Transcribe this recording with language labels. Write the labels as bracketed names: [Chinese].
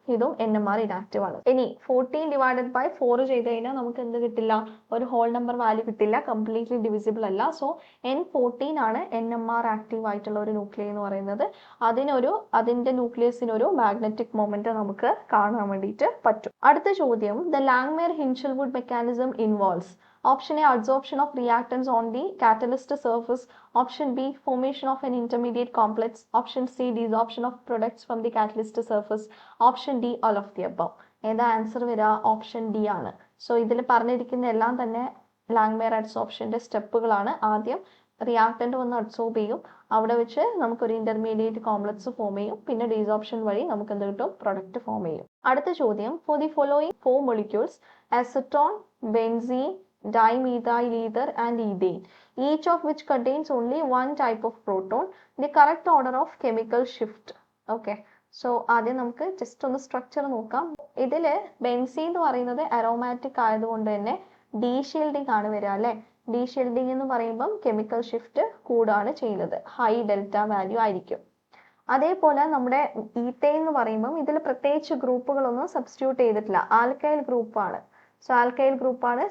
[Malayalam] ഇതും NMR inactive ആണ്. ഇനി 14 ഡിവൈഡഡ് ബൈ 4 ചെയ്ത് കഴിഞ്ഞാൽ നമുക്ക് എന്ത് കിട്ടില്ല? ഒരു ഹോൾ നമ്പർ വാല്യൂ കിട്ടില്ല, കംപ്ലീറ്റ്ലി ഡിവിസിബിൾ അല്ല. സോ N14 ആണ് NMR ആക്റ്റീവ് ആയിട്ടുള്ള ഒരു ന്യൂക്ലിയസ് എന്ന് പറയുന്നത്. അതിന്റെ ന്യൂക്ലിയസിനൊരു മാഗ്നറ്റിക് മൊമെന്റ് നമുക്ക് കാണാൻ വേണ്ടിയിട്ട് പറ്റും. അടുത്ത ചോദ്യം, [English] The Langmuir Hinshelwood mechanism involves Option A, adsorption of reactants on the catalyst surface. Option B, formation of an intermediate complex. Option C, desorption of products from the catalyst surface. Option D, all of the above. [Malayalam] ഏതാ answer വരിക? Option D ആണ്. So ഇതിൽ പറഞ്ഞിരിക്കുന്ന എല്ലാം തന്നെ ലാങ്മെയർ അഡ്സോർപ്ഷന്റെ സ്റ്റെപ്പുകളാണ്. ആദ്യം reactant വന്ന് adsorb ചെയ്യും, അവിടെ വെച്ച് നമുക്കൊരു ഇന്റർമീഡിയറ്റ് കോംപ്ലക്സ് ഫോം ചെയ്യും, പിന്നെ ഡീസോപ്ഷൻ വഴി നമുക്ക് എന്ത് കിട്ടും? പ്രൊഡക്റ്റ് ഫോം ചെയ്യും. അടുത്ത ചോദ്യം, [English] For the following 4 molecules, acetone, benzene, dimethyl ether and ethane, each of which contains only one type of proton, the correct order of chemical shift. [Malayalam] Okay, so ആദ്യം നമുക്ക് ജസ്റ്റ് ഒന്ന് സ്ട്രക്ചർ നോക്കാം. ഇതിൽ benzene എന്ന് പറയുന്നത് അരോമാറ്റിക് ആയതുകൊണ്ട് തന്നെ D shielding ആണ് വരിക അല്ലെ. ഡി ഷീൽഡിംഗ് എന്ന് പറയുമ്പം കെമിക്കൽ ഷിഫ്റ്റ് കൂടാണ് ചെയ്യുന്നത്, ഹൈ ഡെൽറ്റ വാല്യൂ ആയിരിക്കും. അതേപോലെ നമ്മുടെ ഈത്തൈൻ എന്ന് പറയുമ്പം ഇതിൽ പ്രത്യേകിച്ച് ഗ്രൂപ്പുകളൊന്നും സബ്സ്റ്റിറ്റ്യൂട്ട് ചെയ്തിട്ടില്ല, ആൽക്കൈൽ ഗ്രൂപ്പാണ്. സോ ആൽക്കൈൽ ഗ്രൂപ്പാണ്.